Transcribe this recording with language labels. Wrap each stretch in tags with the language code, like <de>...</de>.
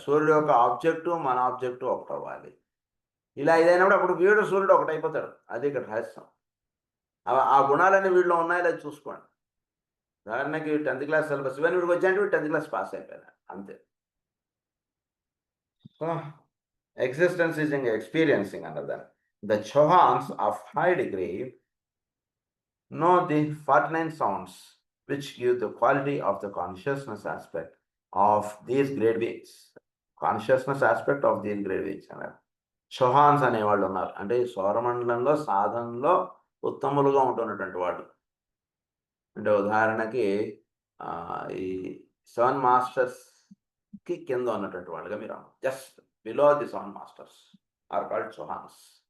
<te>సూర్యుడు యొక్క ఆబ్జెక్టు మన ఆబ్జెక్టు ఒకటవ్వాలి. ఇలా ఇదైనప్పుడు అప్పుడు వీడు సూర్యుడు ఒకటైపోతాడు. అది ఇక్కడ రహస్యం. ఆ గుణాలన్నీ వీడిలో ఉన్నాయో లేదో చూసుకోండి. ఉదాహరణకి 10th క్లాస్ సిలబస్ ఇవన్నీ వీడికి వచ్చాయంటే వీడు 10th క్లాస్ పాస్ అయిపోయాడు అంతే. సో</te> <en>existence is experiencing</en> <te>అన్నది దాన్ని.</te> <en>The Chohans of high degree know the 49 sounds which give the quality of the consciousness aspect of these great beings. Consciousness aspect of these great beings</en> <te>అన్నారు. చౌహాన్స్ అనేవాళ్ళు ఉన్నారు, అంటే సౌరమండలంలో సాధనలో ఉత్తములుగా ఉంటున్నటువంటి వాళ్ళు. అంటే ఉదాహరణకి ఈ 7 మాస్టర్స్కి కింద ఉన్నటువంటి వాళ్ళుగా మీరు</te> <en>Just below the 7 masters are called Chohans.</en>